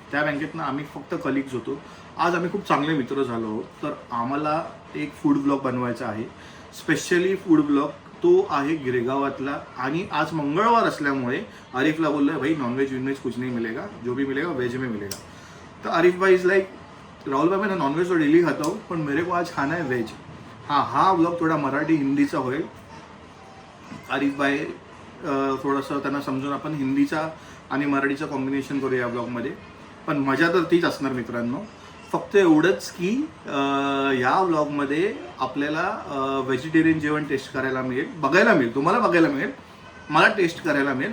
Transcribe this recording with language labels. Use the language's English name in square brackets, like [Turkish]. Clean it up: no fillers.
[Marathi] त्या बँकेतनं आम्ही फक्त कलिग्स होतो. आज आम्ही खूप चांगले मित्र झालो आहोत. तर आम्हाला एक फूड ब्लॉग बनवायचा आहे, स्पेशली फूड ब्लॉग. तो आहे गिरगावातला, आणि आज मंगळवार असल्यामुळे आरिफला बोललो आहे [Hindi] भाई नॉनव्हेज विनवेज कुछ नहीं मिलेगा, जो भी मिलेगा वेज में मिलेगा. तो आरिफ भाई इज़ लाइक राहुल भाई मैं नॉनवेज तो डेली खाता हूँ [Marathi] पण [Hindi] मेरे को आज खाना है वेज. [Marathi] हा ब्लॉग थोडा मराठी हिंदीचा होईल. आरिफ भाई थोडंसं त्यांना समजून आपण हिंदीचा आणि मराठीचा कॉम्बिनेशन करू या ब्लॉगमध्ये. पण मजा तर तीच असणार मित्रांनो. फक्त एवढंच की या व्लॉगमध्ये आपल्याला व्हेजिटेरियन जेवण टेस्ट करायला मिळेल, बघायला मिळेल, तुम्हाला बघायला मिळेल, मला टेस्ट करायला मिळेल.